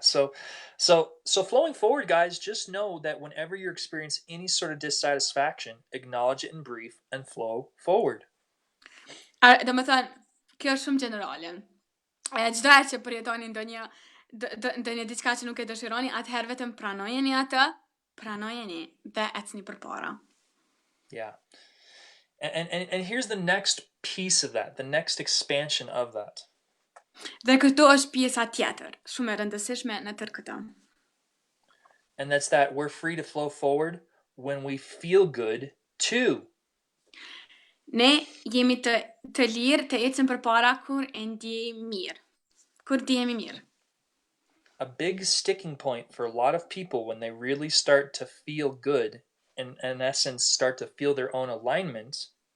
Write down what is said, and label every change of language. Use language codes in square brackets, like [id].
[en] So flowing forward, guys, just know that whenever you experience any sort of dissatisfaction, acknowledge it in brief and flow forward. [sq] Kjo është shumë generale. Çdo herë që përjetoni ndonjë diçka që nuk e dëshironi, atëherë vetëm pranojeni atë, dhe ecni përpara. [en] Yeah. And here's the next piece of that, the next expansion of that. [sq] Dhe këtu është pjesa tjetër, shumë e rëndësishme në tërë këtë. [en] And that's that we're free to flow forward when we feel good too. [sq] Ne jemi të lirë të ecim përpara kur e ndjejmë mirë. Kur ndjehemi mirë. [en] A big sticking point for a lot of people when they really start to feel good, and in essence start to feel their own alignment.